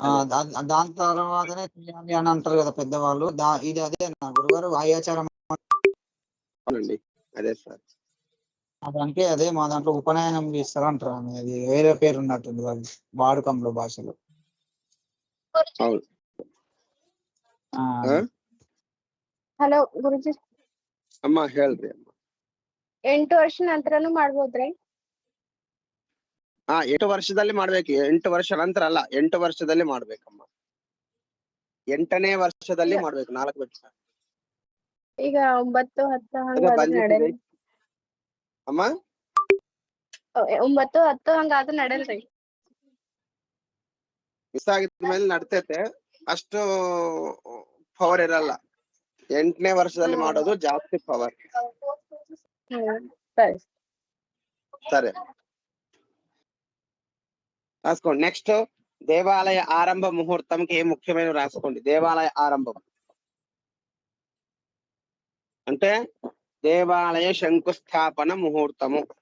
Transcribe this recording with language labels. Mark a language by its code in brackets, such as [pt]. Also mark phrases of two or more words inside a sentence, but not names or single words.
[te] దాని తర్వాతనే చేయాలి అని అంటారు కదా పెద్దవాళ్ళు. ఇది అదేనా గురుగారు ఆచారం? అవునండి, అదే సార్. అదంటే అదే మా దాంట్లో ఉపనయనం చేస్తారు అంటారు. అది వేరే పేరు ఉన్నట్టుంది వాళ్ళు వాడుకంలో భాషలో. అవును. [kn] ಹಲೋ ಗುರುಜಿ, ಅಮ್ಮ ಹೇಳ್ರಿ ಅಮ್ಮ. 8 ವರ್ಷ ನಂತರನು ಮಾಡ್ಬೋದ್ರಿ? 8 ವರ್ಷದಲ್ಲಿ ಮಾಡ್ಬೇಕು. 8 ವರ್ಷ ನಂತರ ಅಲ್ಲ, 8 ವರ್ಷದಲ್ಲಿ ಮಾಡ್ಬೇಕಮ್ಮ. 8ನೇ ವರ್ಷದಲ್ಲಿ ಮಾಡ್ಬೇಕು, 4 ವರ್ಷ. ಈಗ 9, 10 ಹಂಗಾದ್ರೆ ನಡೆಯಲ್ಲ ಅಮ್ಮ? 9, 10 ಹಂಗಾದ್ರೆ ನಡೆಯಲ್ರಿ? ಮಿಸ್ ಆಗಿದ್ಮೇಲೆ ನಡ್ತೈತೆ, ಅಷ್ಟು ಪವರ್ ಇರಲ್ಲ. 8ನೇ ವರ್ಷದಲ್ಲಿ ಮಾಡೋದು ಜಾಸ್ತಿ ಪವರ್. [te] సరే, రాసుకోండి. నెక్స్ట్ దేవాలయ ఆరంభ ముహూర్తంకి ఏ ముఖ్యమైన రాసుకోండి. దేవాలయ ఆరంభం అంటే దేవాలయ శంకుస్థాపన ముహూర్తము.